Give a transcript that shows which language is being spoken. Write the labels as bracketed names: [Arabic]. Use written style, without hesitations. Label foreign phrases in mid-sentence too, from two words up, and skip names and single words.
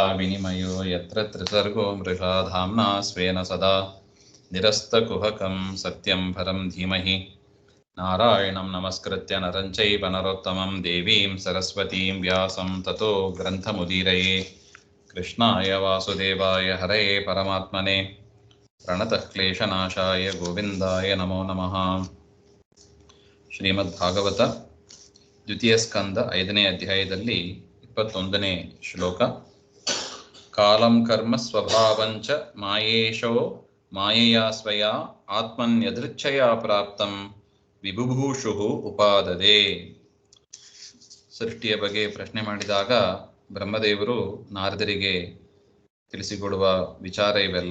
[Sanskrit] विनिमयो यत्र त्रिसर्गो मृषा धाम्ना स्वेन सदा निरस्तकुहकं सत्यं परं धीमहि नारायणं नमस्कृत्य नरं चैव नरोत्तमं देवीं सरस्वतीं व्यासं ततो ग्रन्थमुदीरये कृष्णाय वासुदेवाय हरये परमात्मने प्रणतः क्लेशनाशाय गोविंदाय नमो नमः। [Kannada] ಶ್ರೀಮದ್ಭಾಗವತ ದ್ವಿತೀಯ ಸ್ಕಂದ 5ನೇ ಅಧ್ಯಾಯದಲ್ಲಿ 21ನೇ ಶ್ಲೋಕ. [Sanskrit] ಕಾಲಂ ಕರ್ಮ ಸ್ವಭಾವಂಚ ಮಾಯೇಶೋ ಮಾಯೆಯಾ ಸ್ವಯಾ ಆತ್ಮನ್ಯದೃಚ್ಛಯಾ ಪ್ರಾಪ್ತಂ ವಿಬುಭೂಷುಃ ಉಪಾದದೆ. [Kannada] ಸೃಷ್ಟಿಯ ಬಗ್ಗೆ ಪ್ರಶ್ನೆ ಮಾಡಿದಾಗ ಬ್ರಹ್ಮದೇವರು ನಾರದರಿಗೆ ತಿಳಿಸಿಕೊಡುವ ವಿಚಾರ ಇವೆಲ್ಲ.